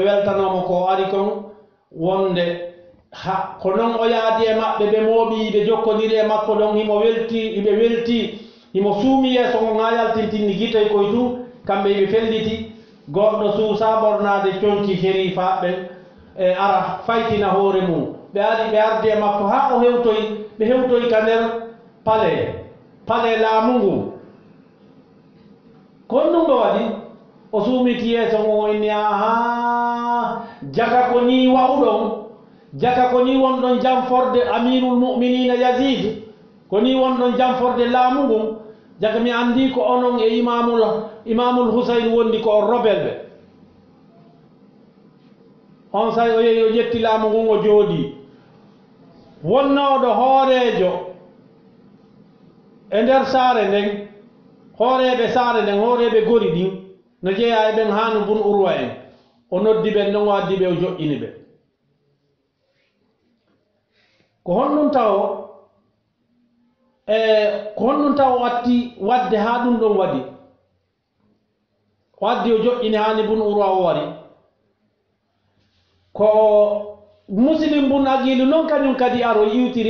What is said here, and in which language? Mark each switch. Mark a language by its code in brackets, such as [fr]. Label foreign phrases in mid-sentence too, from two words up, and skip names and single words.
[ff] weltanomo ko ari kon wonde ko noon o yaadi e maɓɓe ɓe mooɓi ɓe jokkodiri e makko ɗon hiɓe welti himo suumi yeeso on ha yaltintinni gitoy koye tun kamɓe hiɓe felliti goɗɗo suusa ɓornade conci shérifa ɓen e ara faytina hoore mum ɓe ari ɓe ardi e makko ha o ɓe hewtoy ka nder pale laamu ngu kon ɗum ɓe waɗi o suumiti yeeso on o inni aha jaga ko ni wawɗon jaka ko ni wonɗon jamforde [ar] أمير المؤمنين [ff] Yazid ko ni wonɗon jamforde laamu ngun jaka mi andi ko onon e imamul Husayn wondi ko on rebel ɓe on say o yehi o ƴetti laamu ngun o jooɗi wonnoɗo hoorejo e nder saare nden hooreɓe saare nden hooreɓe gori ɗin no jeeya e ɓen Haanu bun Urwa en o noddi ɓen ɗon o addi ɓe o joƴƴini ɓe ko honɗum taw o watti wadde ha ɗum ɗon waɗi o addi o joƴƴini Haani bun Urwa o wari ko Muslim bun Aqil noon kañum kadi aro iwtiri